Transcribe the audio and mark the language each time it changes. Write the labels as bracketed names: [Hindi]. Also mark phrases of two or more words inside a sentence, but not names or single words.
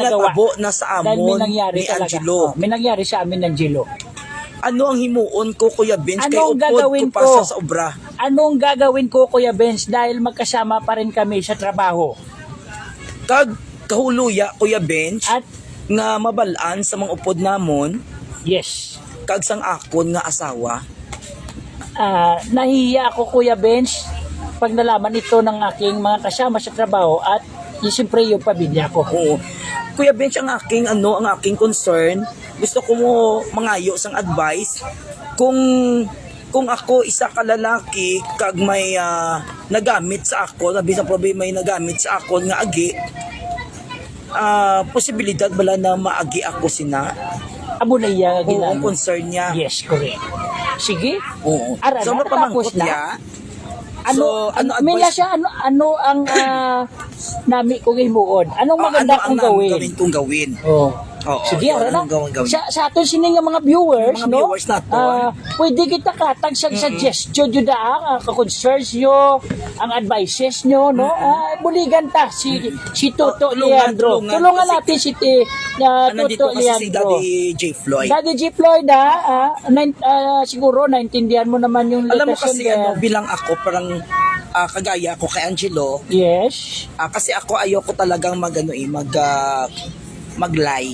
[Filipino] nagawa. [Hiligaynon] natabo na sa [Filipino] Dahil may [Hiligaynon] amon [Filipino] nangyari [Hiligaynon] ni [Filipino] talaga. Angelo. Oh, may nangyari sa amin ng Angelo. [Hiligaynon] Ano ang himuon ko, Kuya Bench, kay [Filipino] Anong [Hiligaynon] upod [Filipino] gagawin ko pa ko? [Hiligaynon] sa obra? [Filipino] Anong gagawin ko, Kuya Benz, dahil magkasama pa rin kami sa trabaho? [Hiligaynon] Kag kahuluya, Kuya Bench, [Filipino] At [Hiligaynon] nga mabalaan sa mga upod namon, yes, kag sang akon nga asawa. [Filipino] Nahihiya ako, Kuya Benz, pag nalaman ito ng aking mga kasama sa trabaho at siyempre yung pamilya ko. [Hiligaynon] Oo. Kuya Bench, ang aking concern, gusto ko mo mangayo sang advice kung ako isa ka lalaki kag may nagamit sa ako, sabi sa problema may nagamit sa ako nga agi, posibilidad bala na maagi ako sina. Amo na iya [Filipino] Oo, ang ginamit. [Hiligaynon] concern niya. [English] Yes, correct. Sige. [Filipino] Oo. [Hiligaynon] Ara, [Filipino] So, natapos [Hiligaynon] mapamangkot [Filipino] na? [Hiligaynon] niya. Ano, [Filipino] So, may na [Hiligaynon] advice? siya, ano ang nami kong himuon? [Filipino] Anong maganda kong gawin? Kong gawin? Oh. Oo, Sige, yun, ano na? anong gawin? [Hiligaynon] Sa aton sining nga mga viewers, [Cebuano] Mga no? viewers nato. Pwede kita katag sa suggestion jud ka-concerns nyo, ang advices nyo, no? [Hiligaynon] Buligan ta si Toto Leandro. Tulungan [Filipino] kasi- natin si Nandito Toto kasi si Leandro. Daddy J. Floyd. Daddy G. Floyd, siguro naintindihan mo naman yung Alam mo letters kasi there. bilang ako parang kagaya ko kay Angelo, Yes. kasi ako ayoko talagang mag-lie.